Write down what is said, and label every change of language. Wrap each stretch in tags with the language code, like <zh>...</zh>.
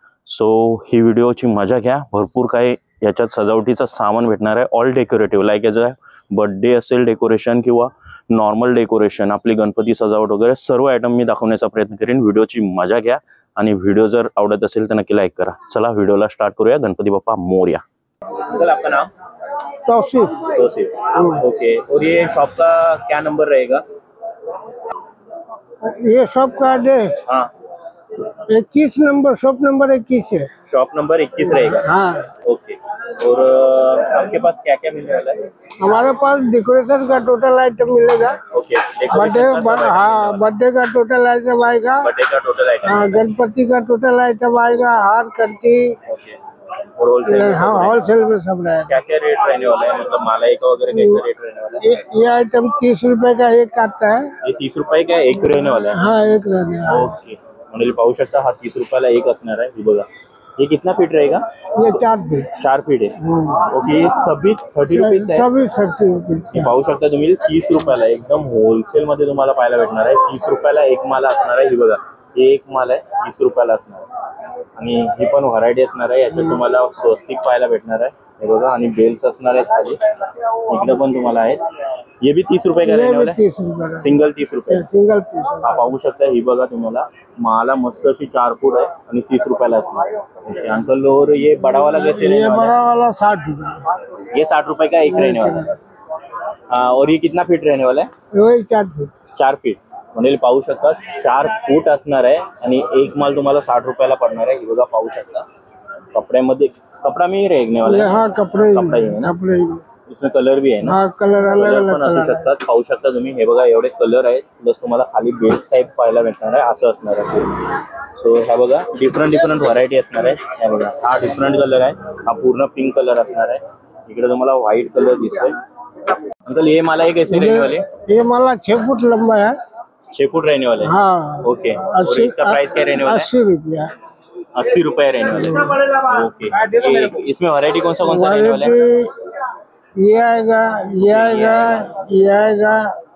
<mr>So ही व्हिडिओची मजा घ्या। भरपूर काही याच्यात सजावटीचं सामान भेटणार आहे,</mr> <en>all decorative,</en> <mr>लाईक याचं बर्थडे असेल डेकोरेशन किंवा नॉर्मल डेकोरेशन, आपली गणपती सजावट वगैरे सर्व आयटम मी दाखवण्याचा प्रयत्न करेन। व्हिडिओची मजा घ्या, आणि व्हिडिओ जर आवडत असेल तर नक्की लाईक करा। चला व्हिडिओला स्टार्ट करूया। गणपती बाप्पा मोरया।</mr> <hi>अंकल आपका नाम?</hi> <mr>तौसीफ।</mr> <hi>ओके, और ये शॉप का क्या नंबर रहेगा? ये शॉप का एड्रेस हाँ 21 नंबर, शॉप नंबर 21 है। शॉप नंबर 21 रहेगा। हाँ ओके, और आपके पास क्या क्या मिलने वाला है? हमारे पास डेकोरेशन का टोटल आइटम मिलेगा। ओके, बर्थडे बर्थडे का टोटल आइटम आएगा। बर्थडे का टोटल आइटम। हाँ, गणपति का टोटल आइटम आएगा, हार कंठी। ओके, और होलसेल में हाँ, होलसेल में सब रहेगा। क्या क्या रेट रहने वाला है, मतलब मालाई का वगैरह कैसा रेट रहने वाला है? ये आइटम 30 रुपए का एक आता है। ये 30 रुपये का एक रहने वाला है। हाँ, एक रहने वाला है।</hi> <mr>ओके, म्हणजे पाहू शकता हा 30 रुपयाला एक असणार आहे। हे बघा,</mr> <hi>ये कितना फीट रहेगा? ये 4 फीट 4 फीट है। ओके, ये सभी 30 रुपीज है। सभी 30 रुपीज</hi> <mr>हे पाहू शकता तुम्ही 30 रुपयाला एकदम होलसेल मध्ये तुम्हाला पाहायला भेटणार आहे। 30 रुपयाला एक माल असणार आहे। ही बघा, हे एक माल आहे 30 रुपयाला असणार आहे, आणि ही पण व्हरायटी असणार आहे। याच्यात तुम्हाला स्वस्तिक पाहायला भेटणार आहे। हे बघा, आणि बेल्स असणार आहेत खाली, इकडे पण तुम्हाला आहेत।</mr> <hi>ये भी 30 रुपये का रहने वाला है। सिंगल 30 रुपये, सिंगल 30।</hi> <mr>हा पाहू शकता। ही बघा तुम्हाला माला मस्त अशी 4 फूट आहे आणि 30 रुपयाला असणार।</mr> <hi>अंकल, और ये बड़ा वाला कैसे रहने वाला है? बड़ा वाला 60 रुपये। ये 60 रुपए का एक रहने वाला है। हाँ, और ये कितना फीट रहने वाला है? वही 4 फीट</hi> <mr>4 फीट, म्हणजे पाहू शकता 4 फूट असणार आहे, आणि एक माल तुम्हाला 60 रुपयाला पडणार आहे। हे बघा पाहू शकता, कपड्यामध्ये</mr> <hi>कपड़ा में ही रहने वाला है। हाँ, कपड़े कपड़ा ही है ना? कपड़े। इसमें कलर भी</hi> <mr>आहे ना?</mr> <hi>हाँ, कलर अलग कलर अलग</hi> <mr>पण असू शकतात। पाहू शकता तुम्ही, हे बघा एवढे कलर आहेत, प्लस तुम्हाला खाली बेल्ट टाइप पाहायला भेटणार आहे। असं असणार आहे पूर्ण। सो ह्या बघा डिफरंट व्हरायटी असणार आहे। ह्या बघा, हा डिफरंट कलर आहे, हा पूर्ण पिंक कलर असणार आहे। इकडे तुम्हाला व्हाईट कलर दिसतोय।</mr> <hi>अंकल, ये माला कैसे रहने वाले? ये माला 6 फुट लंबा है। 6 फुट रहने वाले हैं। हाँ, ओके, और इसका प्राइस क्या रहने वाला है? 80 रुपया 80 रुपये रहने वाले। ओके, इसमें वैरायटी कौन सा रहने वाला है? ये आएगा, ये आएगा, ये आएगा।</hi>